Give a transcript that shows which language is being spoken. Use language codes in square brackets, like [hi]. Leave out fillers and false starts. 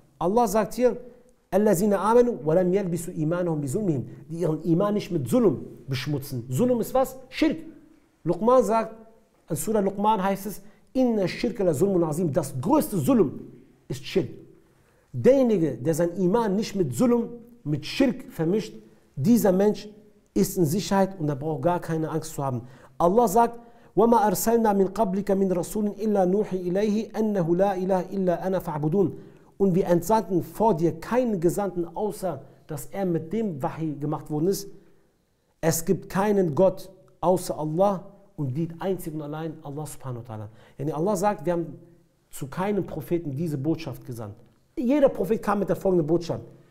[de] Allah sagt hier, [ar] Allazina amanu wa lam yalbisu imanahum bizulmihim, [de] die ihren Iman nicht mit Zulm beschmutzen. Zulm ist was? Schirk. Luqman sagt, in Surah Luqman heißt es, [ar] Inna shirka la zulmun azim, [de] das größte Zulm ist Schirk. Derjenige, der sein Iman nicht mit Zulm, mit Schirk vermischt, dieser Mensch ist in Sicherheit und er braucht gar keine Angst zu haben. [ar] Allah sagt, وَمَا أَرْسَلْنَا مِنْ قَبْلِكَ مِنْ رَسُولٍ إِلَّا نُوحِي إِلَيْهِ أَنَّهُ لَا إِلَهَ إِلَّا أَنَا فَاعْبُدُونَ. [de] Und wir entsandten vor dir keinen Gesandten, außer dass er mit dem Wahi gemacht worden ist. Es gibt keinen Gott außer Allah und dient einzig und allein Allah subhanahu wa ta'ala. Yani Allah sagt, wir haben zu keinem Propheten diese Botschaft gesandt. Jeder Prophet kam mit der folgenden Botschaft.